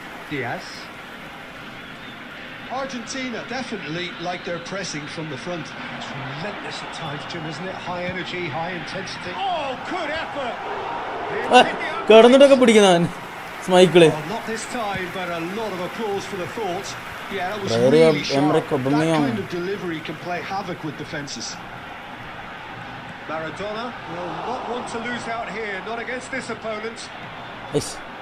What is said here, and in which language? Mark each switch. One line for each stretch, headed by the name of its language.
English: Diaz. Argentina definitely like their pressing from the front. It's relentless at times, Jim, isn't it? High energy, high intensity. Oh, good effort!
Malayalam: കിടന്നിട്ടൊക്കെ പിടിക്കുന്നവൻ സ്മൈക്കിള്.
English: Well, not this time, but a lot of applause for the thought. Yeah, that was Very really sharp. Emre That Aubameyang. kind of delivery can play havoc with defences. Maradona will not want to lose out here, not against this opponent. Yes.